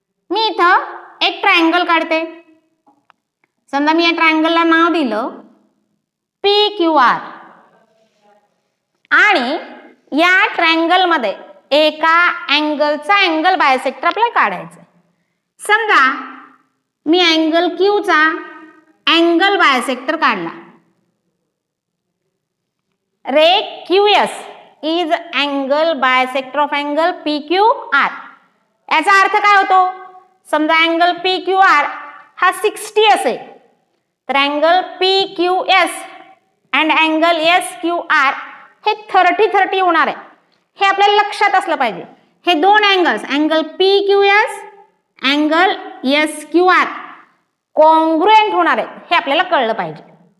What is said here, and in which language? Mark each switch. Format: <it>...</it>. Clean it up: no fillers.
<mr>मी इथं एक ट्रायंगल काढते. समजा मी या ट्रायंगलला नाव दिलं पी क्यू आर. आणि या ट्रायंगल मध्ये एका अँगलचा अँगल बायसेक्टर आपल्याला काढायचा. समजा मी अँगल क्यूचा अँगल बायसेक्टर काढला.</mr> <en>Ray Q S is angle bisector of angle P Q R.</en> <mr>याचा अर्थ काय होतो? समजा अँगल पी क्यू आर हा 60 असेल तर angle P Q S and angle S Q R हे 30-30 होणार आहे. हे आपल्याला लक्षात असलं पाहिजे. हे दोन angles angle P Q S angle S Q R congruent होणार आहे हे आपल्याला कळलं पाहिजे.</mr>